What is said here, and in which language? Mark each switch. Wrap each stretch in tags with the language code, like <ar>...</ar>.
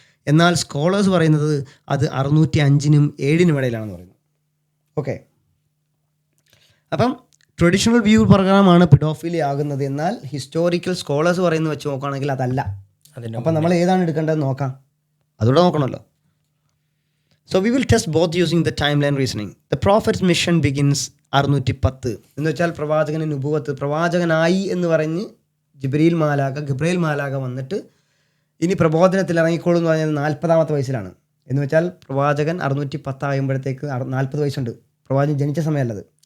<ml>എന്നാൽ സ്കോളേഴ്സ് പറയുന്നത് അത് 605-നും 7-നും ഇടയിലാണെന്ന് പറയുന്നു. ഓക്കെ, അപ്പം ട്രഡീഷണൽ വ്യൂ പ്രകാരമാണ് പെഡോഫിലി ആകുന്നത്. എന്നാൽ ഹിസ്റ്റോറിക്കൽ സ്കോളേഴ്സ് പറയുന്നത് വെച്ച് നോക്കുകയാണെങ്കിൽ അതല്ല. അപ്പം നമ്മൾ ഏതാണ് എടുക്കേണ്ടത് നോക്കാം, അതുകൂടെ നോക്കണമല്ലോ.</ml> <en>So we will test both using the timeline reasoning. The prophet's mission begins 610</en> <ml>എന്ന് വെച്ചാൽ പ്രവാചകന് നുബുവത്ത്, പ്രവാചകനായി എന്ന് പറഞ്ഞ് ഗബ്രയേൽ മാലാക വന്നിട്ട് ഇനി പ്രബോധനത്തിൽ ഇറങ്ങിക്കോളൂ എന്ന് പറഞ്ഞാൽ 40-ാമത്തെ വയസ്സിലാണ്. എന്ന് വെച്ചാൽ പ്രവാചകൻ 610 ആകുമ്പോഴത്തേക്ക് 40 വയസ്സുണ്ട്. പ്രവാചകൻ ജനിച്ച സമയമല്ലത്.</ml>